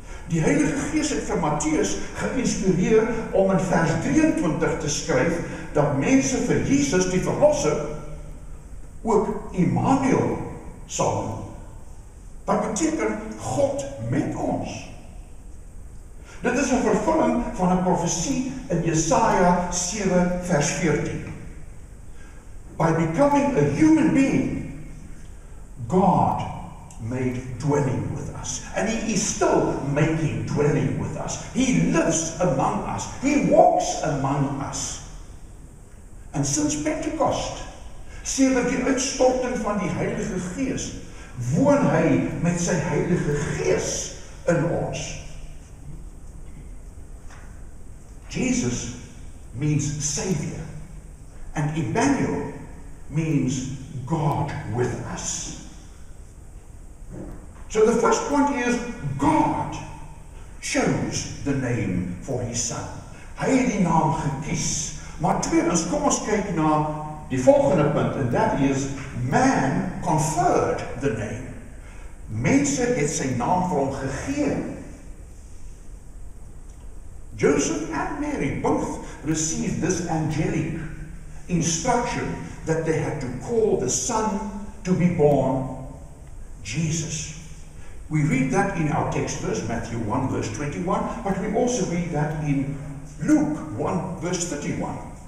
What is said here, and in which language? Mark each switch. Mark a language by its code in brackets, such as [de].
[af] Die Heilige Gees het vir Matteus geïnspireer om in vers 23 te skryf, dat mense vir Jesus die verlosser ook Immanuel sal noem. Wat beteken God met ons? Dit is 'n vervulling van 'n profesie in Jesaja 7 vers 14. [en] By becoming a human being, God made dwelling with us. And He is still making dwelling with us. He lives among us. He walks among us. And since Pentecost, [af] sedert die uitstorting van die Heilige Gees, woon Hy met sy Heilige Gees in ons. [en] Jesus means Savior, and Emmanuel means God with us. So the first point is, God chose the name for His Son. [af] Hy het die naam gekies. Maar tweedens, kom ons kyk na die volgende punt, en dat is, [en] man conferred the name. [af] Mense het sy naam vir hom gegee. [en] Joseph and Mary both received this angelic instruction that they had to call the son to be born Jesus. We read that in our text verse, Matthew 1 verse 21, but we also read that in Luke 1 verse 31.